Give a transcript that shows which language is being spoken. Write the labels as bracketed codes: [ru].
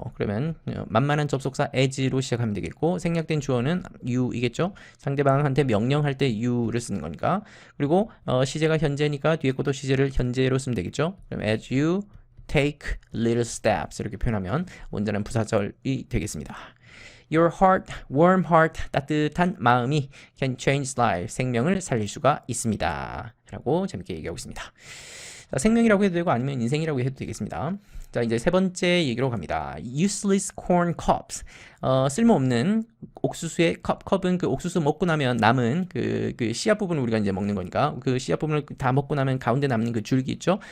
[ko] 그러면 만만한 접속사 as로 시작하면 되겠고 생략된 주어는 you이겠죠. 상대방한테 명령할 때 you를 쓰는 거니까. 그리고 시제가 현재니까 뒤에 것도 시제를 현재로 쓰면 되겠죠. 그럼 [en] as you take little steps [ko] 이렇게 표현하면 온전한 부사절이 되겠습니다. [en] Your heart, warm heart, [ko] 따뜻한 마음이 [en] can change life, [ko] 생명을 살릴 수가 있습니다. 라고 재밌게 얘기하고 있습니다. 자, 생명이라고 해도 되고 아니면 인생이라고 해도 되겠습니다. 자, 이제 세 번째 얘기로 갑니다. [en] Useless corn cobs. [ko] 쓸모없는 옥수수의 컵은 그 옥수수 먹고 나면 남은 그 씨앗 부분을 우리가 이제 먹는 거니까 그 씨앗 부분을 다 먹고 나면 가운데 남는 그 줄기 있죠?